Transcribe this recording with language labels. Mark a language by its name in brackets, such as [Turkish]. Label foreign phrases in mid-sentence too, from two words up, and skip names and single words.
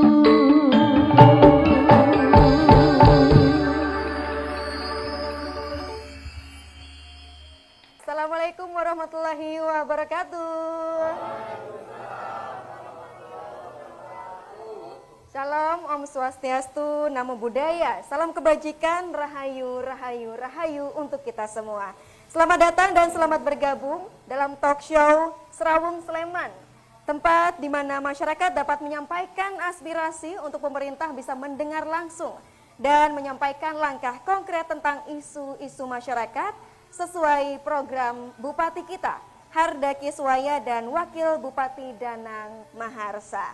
[Arabic] Assalamualaikum warahmatullahi wabarakatuh. [Indonesian] Shalom, [Sanskrit] Om Swastiastu, [Pali] Namo Buddhaya, [Indonesian] salam kebajikan, rahayu, rahayu, rahayu untuk kita semua. Selamat datang dan selamat bergabung dalam talk show Serawung Sleman, tempat di mana masyarakat dapat menyampaikan aspirasi untuk pemerintah bisa mendengar langsung dan menyampaikan langkah konkret tentang isu-isu masyarakat sesuai program Bupati kita, Harda Kiswaya dan Wakil Bupati Danang Maharsa.